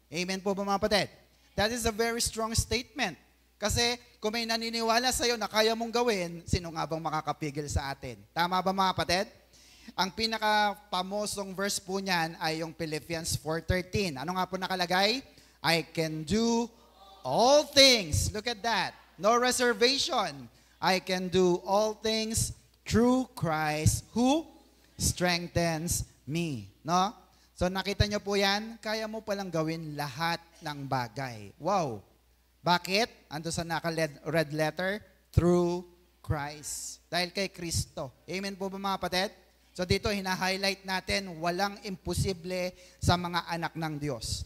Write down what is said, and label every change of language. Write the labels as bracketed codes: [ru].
[tl] Amen po ba mga kapatid? [en] That is a very strong statement. [tl] Kasi kung may naniniwala sa'yo na kaya mong gawin, sino nga bang makakapigil sa atin? Tama ba mga kapatid? Ang pinaka-pamosong verse po niyan ay yung Philippians 4:13. Ano nga po nakalagay? [en] I can do all things. Look at that. No reservation. I can do all things through Christ who strengthens me. No? [tl] So nakita nyo po yan, kaya mo palang gawin lahat ng bagay. Wow! Bakit? Ando sa naka-red letter, [en] through Christ. [tl] Dahil kay Kristo. Amen po ba mga kapatid? So dito, hina-highlight natin, walang imposible sa mga anak ng Diyos.